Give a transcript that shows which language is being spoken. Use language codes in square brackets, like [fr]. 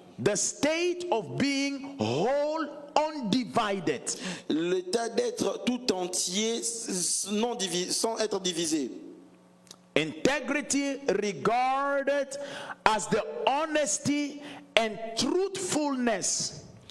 [en] The state of being whole, undivided. [fr] L'état d'être tout entier sans être divisé. [en] Integrity regarded as the honesty and truthfulness.